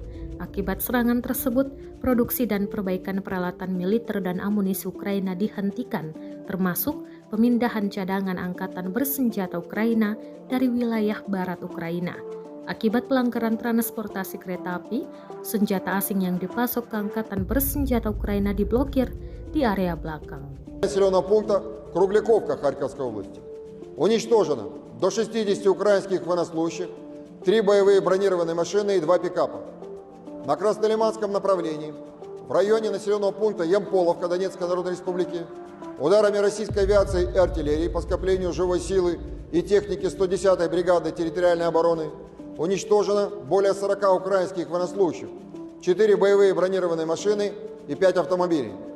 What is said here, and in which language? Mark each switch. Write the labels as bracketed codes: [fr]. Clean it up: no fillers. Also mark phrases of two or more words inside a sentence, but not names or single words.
[id] Akibat serangan tersebut, produksi dan perbaikan peralatan militer dan amunisi Ukraina dihentikan, termasuk pemindahan cadangan angkatan bersenjata Ukraina dari wilayah barat Ukraina. Akibat pelanggaran transportasi kereta api, senjata asing yang dipasok ke angkatan bersenjata Украина diblokir di area belakang. [ru] Населенного пункта Кругляковка Харьковской области. Уничтожено до 60 украинских военнослужащих, 3 боевые бронированные машины и 2 пикапа. На Краснолиманском направлении, в районе населенного пункта Ямполовка Донецкой Народной Республики, ударами российской авиации и артиллерии по скоплению живой силы и техники 110-й бригады территориальной обороны уничтожено более 40 украинских военнослужащих, 4 боевые бронированные машины и 5 автомобилей.